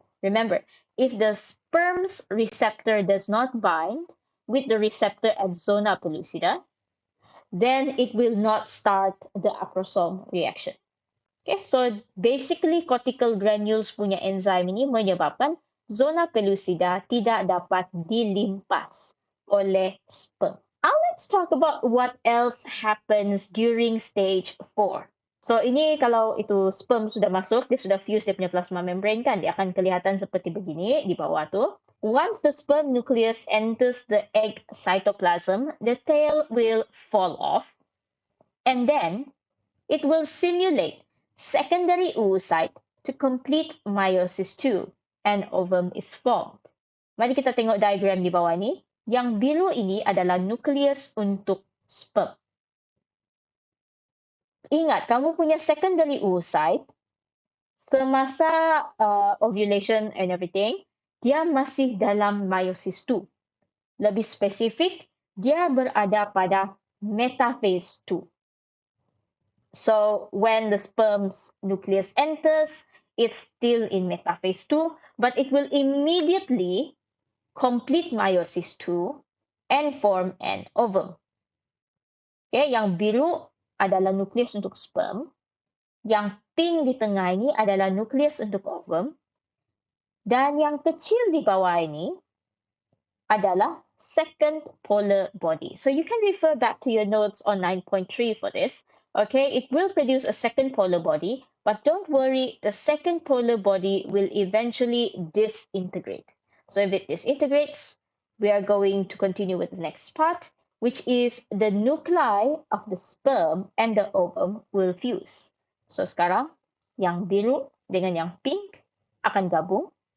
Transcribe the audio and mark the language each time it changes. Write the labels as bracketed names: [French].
[English] Remember, if the sperm's receptor does not bind with the receptor at zona pellucida, then it will not start the acrosome reaction. Okay, so basically [Malay] cortical granules punya enzim ini menyebabkan zona pellucida tidak dapat dilimpas oleh sperm. [English] Now let's talk about what else happens during stage 4. [Malay] So ini kalau itu sperm sudah masuk, dia sudah fuse dia punya plasma membrane kan, dia akan kelihatan seperti begini di bawah tu. [English] Once the sperm nucleus enters the egg cytoplasm, the tail will fall off, and then it will simulate secondary oocyte to complete meiosis 2, and ovum is formed. [Malay] Mari kita tengok diagram di bawah ni. Yang biru ini adalah nukleus untuk sperm. Ingat, kamu punya secondary oocyte, semasa ovulation [English] and everything, [Malay] dia masih dalam meiosis 2. Lebih spesifik, dia berada pada metaphase 2. [English] So when the sperm's nucleus enters, it's still in metaphase 2, but it will immediately complete meiosis 2 and form an ovum. [Malay] Okay, yang biru adalah nukleus untuk sperm. Yang pink di tengah ini adalah nukleus untuk ovum. Dan yang kecil di bawah ini adalah second polar body. [English] So you can refer back to your notes on 9.3 for this. Okay, it will produce a second polar body, but don't worry, the second polar body will eventually disintegrate. So if it disintegrates, we are going to continue with the next part, which is the nuclei of the sperm and the ovum will fuse. [Malay] So sekarang, yang biru dengan yang pink akan gabung.